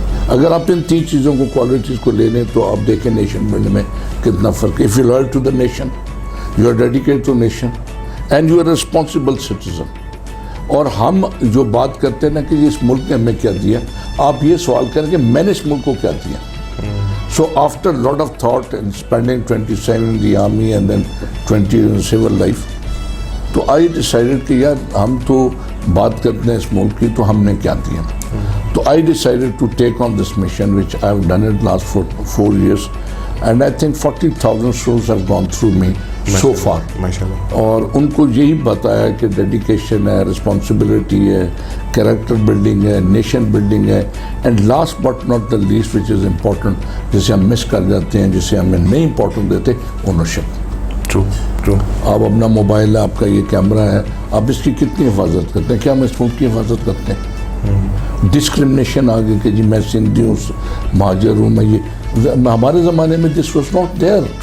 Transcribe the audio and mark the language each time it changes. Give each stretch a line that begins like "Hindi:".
Urdu: اگر آپ ان 3 چیزوں کو, کوالٹیز کو لے لیں تو آپ دیکھیں نیشن بلڈنگ میں کتنا فرق ہے.
English: If you are loyal to the nation, you are dedicated to nation, and you are a responsible citizen.
Urdu: اور ہم جو بات کرتے ہیں نا کہ اس ملک نے ہمیں کیا دیا, آپ یہ سوال کریں کہ میں نے اس ملک کو کیا دیا.
English: So after a lot of thought and spending 27 in the army and then 20 in civil life, تو I decided
Urdu: کہ یار ہم تو بات کرتے ہیں اس ملک کی, تو ہم نے کیا دیا.
English: تو I decided to take on this mission, which I have done it last 4 years, and I think 40,000 souls have gone through me so far.
Urdu: اور ان کو یہی بتایا کہ ڈیڈیکیشن ہے, رسپانسبلٹی ہے, کریکٹر بلڈنگ ہے, نیشن بلڈنگ ہے,
English: and last but not the least which is important,
Urdu: جسے ہم مس کر جاتے ہیں, جسے ہمیں نہیں امپورٹنٹ دیتے, اونرشپ. آپ اپنا موبائل ہے, آپ کا یہ کیمرہ ہے, آپ اس کی کتنی حفاظت کرتے ہیں؟ کیا ہم اس ملک کی حفاظت کرتے ہیں؟ ڈسکرمنیشن آ گئی کہ جی میں سندھی ہوں, مہاجر ہوں, میں یہ, ہمارے زمانے میں
English: This was not there.